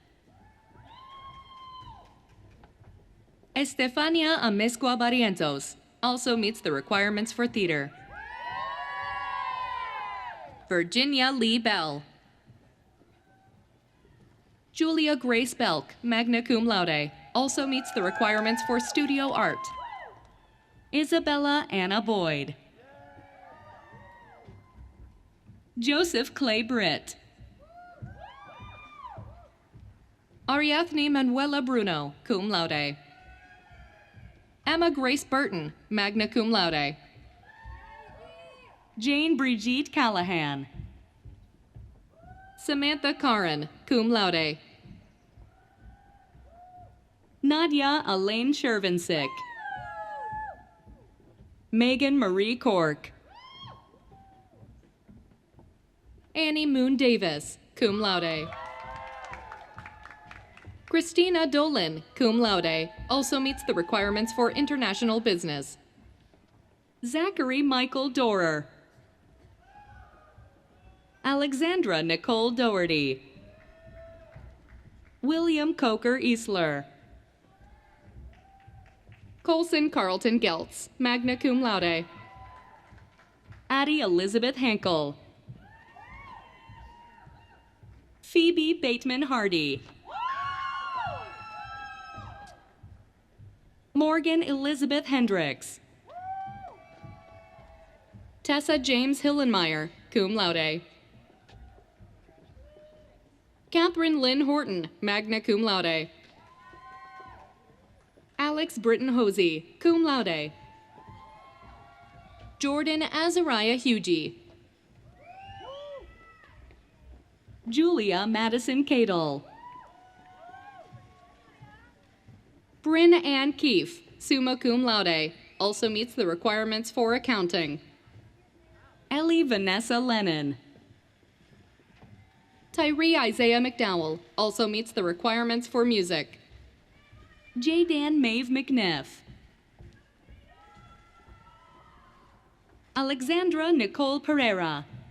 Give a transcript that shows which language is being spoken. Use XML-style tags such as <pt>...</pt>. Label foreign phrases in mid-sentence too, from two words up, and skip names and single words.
<en>Estefania Amezcua Barrientos also meets the requirements for theater. Virginia Lee Bell. Julia Grace Belk,</en> <la>magna cum laude,</la> <en>also meets the requirements for studio art. Isabella Anna Boyd. Joseph Clay Britt. Ariadne Manuela Bruno,</en> <la>cum laude.</la> <en>Emma Grace Burton,</en> <la>magna cum laude.</la> <en>Jane Brigitte Callahan. Samantha Caron,</en> <la>cum laude.</la> <en>Nadia Elaine Shervinsick. Megan Marie Cork. Annie Moon Davis,</en> <la>cum laude.</la> <en>Christina Dolan,</en> <la>cum laude,</la> <en>also meets the requirements for international business. Zachary Michael Dorer. Alexandra Nicole Doherty. William Coker Easler. Colson Carlton Geltz,</en> <la>magna cum laude.</la> <en>Addie Elizabeth Hankel. Phoebe Bateman Hardy. Morgan Elizabeth Hendricks. Tessa James Hillenmeyer,</en> <la>cum laude.</la> <en>Catherine Lynn Horton,</en> <la>magna cum laude.</la> <en>Alex Britton Hosey,</en> <la>cum laude.</la> <en>Jordan Azariah Hugie. Julia Madison Cadle. Bryn Ann Keefe,</en> <la>summa cum laude,</la> <en>also meets the requirements for accounting. Ellie Vanessa Lennon. Tyree Isaiah McDowell also meets the requirements for music. J. Dan Maeve McNiff. Alexandra Nicole Pereira.</en>